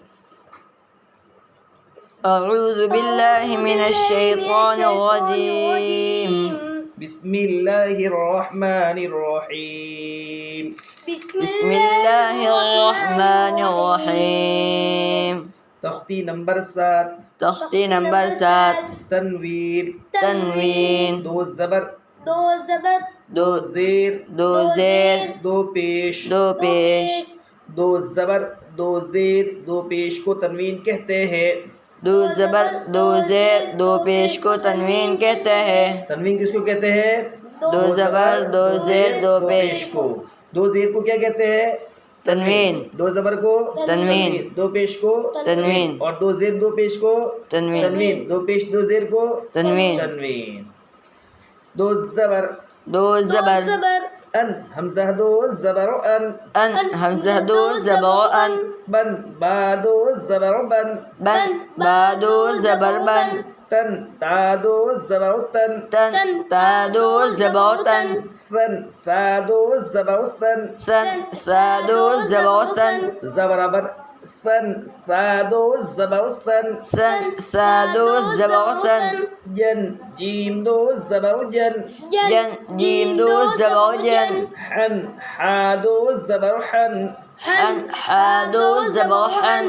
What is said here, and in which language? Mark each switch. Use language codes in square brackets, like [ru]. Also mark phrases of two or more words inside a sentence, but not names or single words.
[ar] أعوذ بالله من الشيطان الرجيم. بسم الله الرحمن الرحيم. بسم الله الرحمن الرحيم. [ur] تختی نمبر 7. تختی نمبر 7. تنوین. تنوین. دو زبر. دو زیر. زیر. دو پیش. دو زبر دو زیر دو پیش کو تنوین کہتے ہیں. دو زبر دو زیر دو پیش کو تنوین کہتے ہیں. تنوین کس کو کہتے ہیں؟ دو زبر دو زیر دو پیش کو. دو زیر کو کیا کہتے ہیں؟ تنوین. دو زبر کو تنوین. دو پیش کو تنوین. اور دو زیر دو پیش کو تنوین. دو پیش دو زیر کو تنوین. تنوین. دو زبر. دو زبر. ان حمزہ دو زبر ان. ان حمزہ دو زبر ان. بن با دو زبر بن. بن با دو زبر بن. تن تا دو زبر تن. تن تا دو زبر تن. ثن ثا دو زبر ثن. ثن ثا دو زبر ثن. ز برابر ثن ثا دو زبر ثن. ثن ثا دو زبر ثن. جن جیم دو زبر جن. جن جیم دو زبر جن. حن حا دو زبر حن. حن حا دو زبر حن.